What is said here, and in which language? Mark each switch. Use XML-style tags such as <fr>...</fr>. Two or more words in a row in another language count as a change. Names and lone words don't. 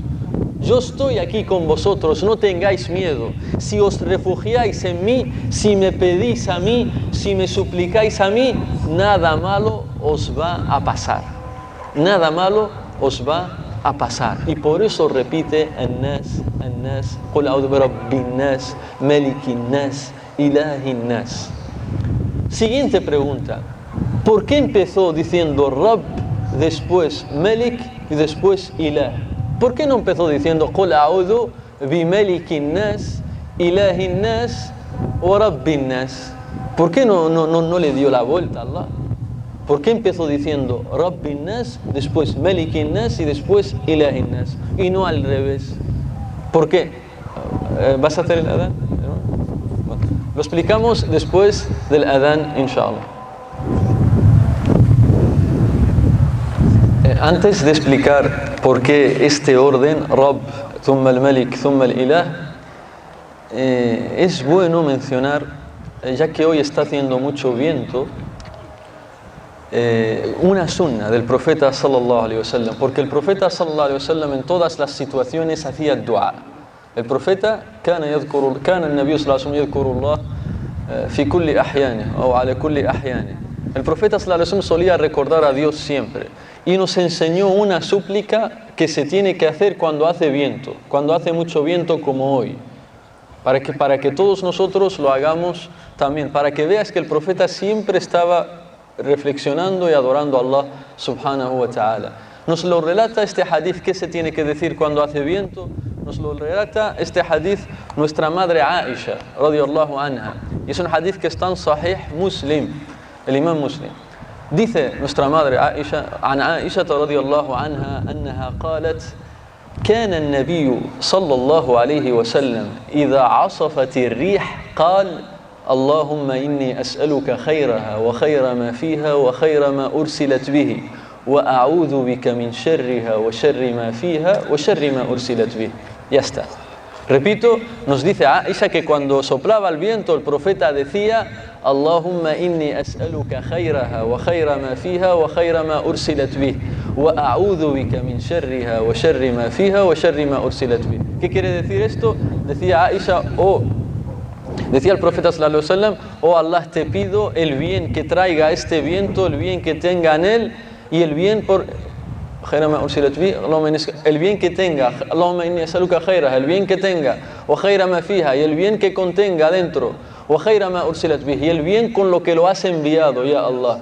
<es>Yo estoy aquí con vosotros, no tengáis miedo. Si os refugiáis en mí, si me pedís a mí, si me suplicáis a mí, nada malo os va a pasar. Nada malo os va a pasar. Y por eso repite an-nas, an-nas,</es> <ar>قل أعوذ برب الناس، ملك الناس، إله الناس.</ar> <es>Siguiente pregunta. ¿Por qué empezó diciendo Rabb, después Malik y después Ilah? ¿Por qué no empezó diciendo</es> <ar>قل أعوذ بملك الناس، إله الناس ورب الناس?</ar> <es>¿Por qué no le dio la vuelta a Allah? ¿Por qué empezó diciendo</es> <ar>رب الناس,</ar> <es>después</es> <ar>ملك الناس</ar> <es>y después</es> <ar>إله الناس?</ar> <es>Y no al revés. ¿Por qué? ¿Vas a hacer el adán? Bueno, lo explicamos después del adán, inshallah. Antes de explicar por qué este orden,</es> <ar>رب، ثم الملك، ثم الإله,</ar> <es>es bueno mencionar, ya que hoy está haciendo mucho viento, una sunna del profeta</es> <ar>صلى الله عليه وسلم,</ar> <es>porque el profeta</es> <ar>صلى الله عليه وسلم</ar> <es>en todas las situaciones hacía dua. El profeta</es> <ar>كان النبي صلى الله عليه وسلم يذكر الله في كل أحيانه أو على كل أحيانه.</ar> <es>El profeta</es> <ar>صلى الله عليه وسلم</ar> <es>solía recordar a Dios siempre. Y nos enseñó una súplica que se tiene que hacer cuando hace viento, cuando hace mucho viento como hoy, para que todos nosotros lo hagamos también, para que veas que el profeta siempre estaba reflexionando y adorando a</es> <ar>الله سبحانه وتعالى.</ar> <es>Nos lo relata este hadith que se tiene que decir cuando hace viento, nos lo relata este hadith nuestra madre Aisha</es> <ar>رضي الله عنها,</ar> <es>y es un hadith que está en Sahih Muslim, el imam Muslim. Dice nuestra madre Aisha,</es> <ar>عن عائشة رضي الله عنها أنها قالت كان النبي صلى الله عليه وسلم إذا عصفت الريح قال اللهم إني أسألك خيرها وخير ما فيها وخير ما أرسلت به وأعوذ بك من شرها وشر ما فيها وشر ما أرسلت به.</ar> <es>Ya está. Repito, nos dice Aisha que cuando soplaba el viento el profeta decía</es> <ar>اللهم إني أسألك خيرها وخير ما فيها وخير ما أرسلت به وأعوذ بك من شرها وشر ما فيها وشر ما أرسلت به.</ar> <es>¿Qué quiere decir esto? Decía Aisha, decía el profeta</es> <ar>صلى الله عليه وسلم:</ar> <es>oh Allah, te pido el bien que traiga este viento, el bien que tenga en él y el bien por el bien que tenga, el bien que tenga, y el bien que contenga dentro, y el bien con lo que lo has enviado,</es> <ar>يا الله.</ar>